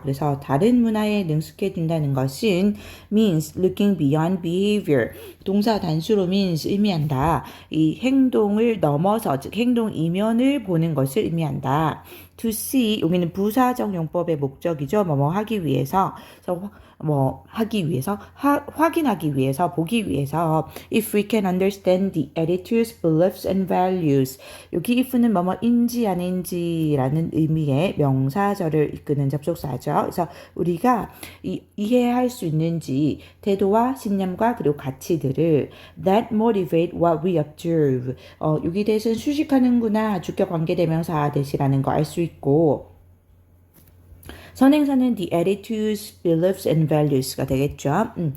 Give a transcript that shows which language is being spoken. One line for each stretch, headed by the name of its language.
Korean: 그래서 다른 문화에 능숙해진다는 것은
English: means looking beyond behavior.
Korean: 동사 단수로 means 의미한다. 이 행동을 넘어서, 즉 행동 이면을 보는 것을 의미한다.
English: to see,
Korean: 여기는 부사적 용법의 목적이죠. 뭐뭐 하기 위해서. 그래서 하기 위해서, 확인하기 위해서, 보기 위해서
English: if we can understand the attitudes, beliefs and values.
Korean: 여기 if는 뭐뭐인지 아닌지라는 의미의 명사절을 이끄는 접속사죠. 그래서 우리가 이해할 수 있는지 태도와 신념과 그리고 가치들을
English: that motivate what we observe.
Korean: 여기 대해서는 수식하는구나 주격 관계대명사 대시라는 거 알 수 있고 선행사는
English: the attitudes, beliefs and values
Korean: 가 되겠죠.